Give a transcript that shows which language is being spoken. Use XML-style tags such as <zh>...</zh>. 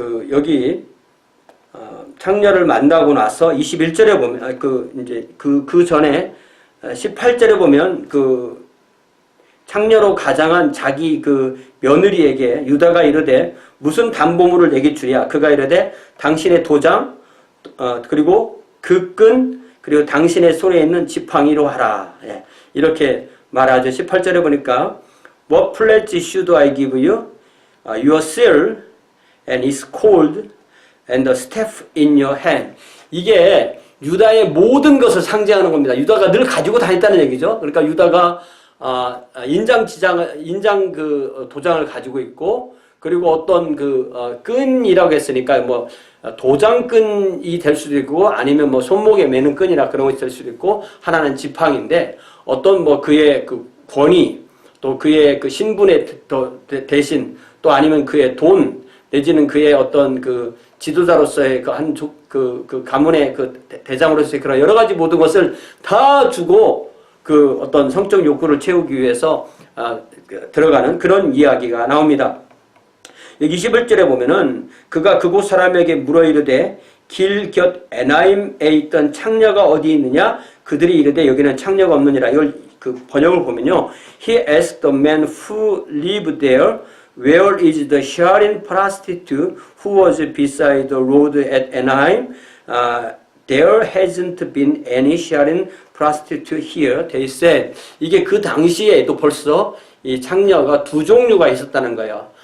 <ko>여기 창녀를 만나고 나서 21절에 보면 이제 그 전에 18절에 보면 창녀로 가장한 자기 그 며느리에게 유다가 이르되 무슨 담보물을 내게 주랴. 그가 이르되 당신의 도장 그리고 그 끈 그리고 당신의 손에 있는 지팡이로 하라. 예, 이렇게 말하죠. 18절에 보니까</ko> <en>What pledge should I give you? Your seal and its cord and the staff in your hand.</en> <ko>이게 유다의 모든 것을 상징하는 겁니다. 유다가 늘 가지고 다녔다는 얘기죠. 그러니까 유다가 인장 그 도장을 가지고 있고, 그리고 어떤 끈이라고 했으니까 뭐 도장끈이 될 수도 있고, 아니면 뭐 손목에 매는 끈이나 그런 것이 될 수도 있고, 하나는 지팡인데 어떤 뭐 그의 그 권위, 또 그의 그 신분의 대신, 또 아니면 그의 돈, 내지는 그의 어떤 그 지도자로서의 그 가문의 그 대장으로서의 그런 여러 가지 모든 것을 다 주고 그 어떤 성적 욕구를 채우기 위해서 들어가는 그런 이야기가 나옵니다. 여기 21절에 보면은 그가 그곳 사람에게 물어 이르되 길 곁 에나임에 있던 창녀가 어디 있느냐? 그들이 이르되 여기는 창녀가 없느니라. 이걸 그 번역을 보면요.</ko> <en>He asked the man who lived there, where is the sharing prostitute who was beside the road at Enaim? There hasn't been any sharing prostitute here. They said.</en> <ko>이게 그 당시에도 벌써 이 창녀가 두 종류가 있었다는 거예요.</ko>